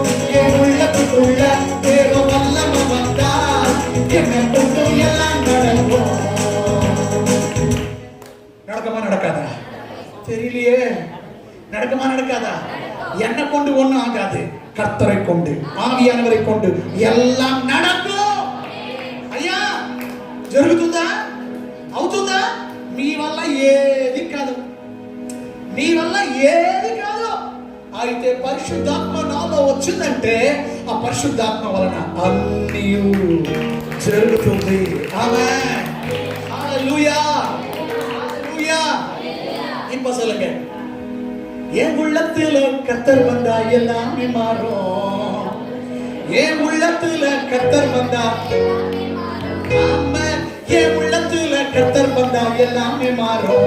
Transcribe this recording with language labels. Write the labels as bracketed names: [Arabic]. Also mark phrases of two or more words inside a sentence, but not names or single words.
[Tamil] என் உள்ளத்துக்குள்ள தேவ வல்லமை வந்தா என்ன கொண்டு எல்லாம் நடக்கும். நடக்குமா நடக்காதா தெரியலையே. நடக்குமா நடக்காதா? என்ன கொண்டு ஒண்ணும் ஆகாது, கர்த்தரை கொண்டு ஆவியானவரை கொண்டு எல்லாம் நடக்கும். [Telugu] అయ్యా జరుగుతుందా? అవుతుందా? మీ వల్ల ఏది కాదు, మీ వల్ల ఏది కాదు. అయితే పరిశుద్ధాత్మ నాలో వచ్చిందంటే ఆ పరిశుద్ధాత్మ వలన అన్నీ జరుగుతుంది. ఆమేన్, హల్లెలూయా, [Tamil] ஹalleluya. இப்ப சொல்லுங்க, என் உள்ளத்துல கர்த்தர் வந்தா எல்லாமே மாறும். என் உள்ளத்துல கர்த்தர் வந்தா, ஆமென், என் உள்ளத்துல கர்த்தர் வந்தா எல்லாமே மாறும்.